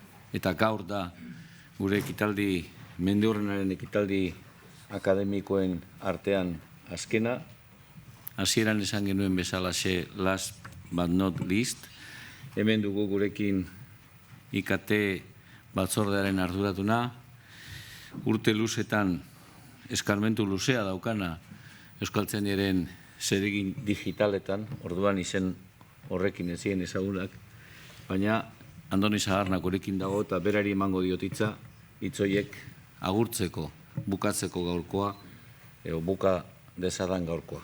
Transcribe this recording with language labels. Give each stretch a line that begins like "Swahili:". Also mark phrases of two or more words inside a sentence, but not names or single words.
Basque: eta gaur da gure ekitaldi, Mendiurrenaren ekitaldi akademikoen artean azkena. Hasieran esan genuen bezalaxe
English: last but not least.
Basque: Hemen dugu gurekin IKT batzordearen arduratuna, urte luzetan eskarmentu luzea daukana Euskaltzaindiaren zeregin digitaletan, orduan izen horrekin ezien ezagunak, baina Andoni Sagarnak gurekin dago eta berari emango diotitza hitzoiek agurtzeko, bukatzeko gaurkoa, buka dezadan gaurkoa.